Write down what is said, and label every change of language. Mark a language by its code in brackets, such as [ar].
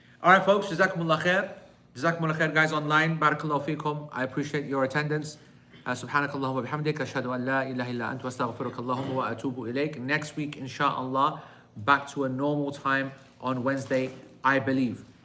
[en] Alright folks, Jazakumullah khair. Jazakumullah khair guys online. Barakallahu feekum. I appreciate your attendance. [ar] سبحانك اللهم وبحمدك أشهد أن لا إله إلا أنت وأستغفرك اللهم وأتوب إليك. [en] Next week, inshallah, back to a normal time on Wednesday, I believe.